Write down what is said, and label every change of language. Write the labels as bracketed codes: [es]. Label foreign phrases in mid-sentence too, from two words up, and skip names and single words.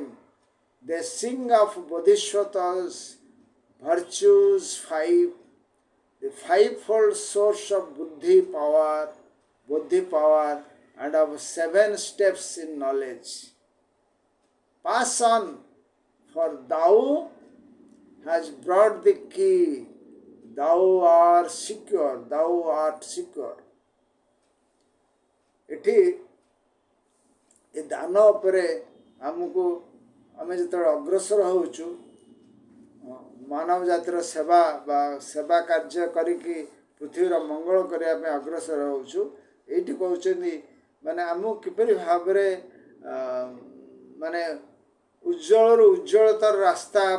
[en] They sing of Bodhisattvas, virtues five, the fivefold source of buddhi power, and of 7 steps in knowledge. Pass on, for thou has brought the key. Thou art secure, thou art secure. [or] ଏଠି ଏ ଦାନ ଉପରେ ଆମକୁ ଆମେ ଯେତେବେଳେ ଅଗ୍ରସର ହେଉଛୁ ମାନବ ଜାତିର ସେବା ବା ସେବା କାର୍ଯ୍ୟ କରିକି ପୃଥିବୀର ମଙ୍ଗଳ କରିବା ପାଇଁ ଅଗ୍ରସର ହେଉଛୁ ଏଇଠି କହୁଛନ୍ତି ମାନେ ଆମକୁ କିପରି ଭାବରେ ମାନେ ଉଜ୍ଜଳରୁ ଉଜ୍ଜଳତାର ରାସ୍ତା ଆମ